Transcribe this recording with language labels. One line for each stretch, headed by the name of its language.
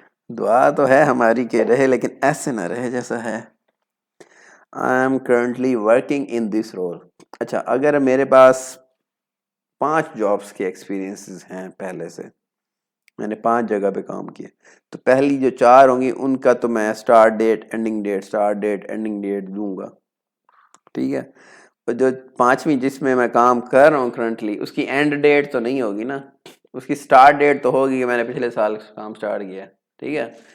Urdu: دعا تو ہے ہماری کہ رہے، لیکن ایسے نہ رہے جیسا ہے.
English: I am currently working in this role.
Urdu: اچھا، اگر میرے پاس 5 جابس کے ایکسپیرینسز ہیں پہلے سے، میں نے 5 جگہ پہ کام کیا، تو پہلی جو 4 ہوں گی ان کا تو میں اسٹارٹ ڈیٹ اینڈنگ ڈیٹ دوں گا، ٹھیک ہے. اور جو 5ویں جس میں میں کام کر رہا ہوں کرنٹلی، اس کی اینڈ ڈیٹ تو نہیں ہوگی نا، اس کی اسٹارٹ ڈیٹ تو ہوگی کہ میں نے پچھلے سال کام اسٹارٹ کیا، ٹھیک ہے.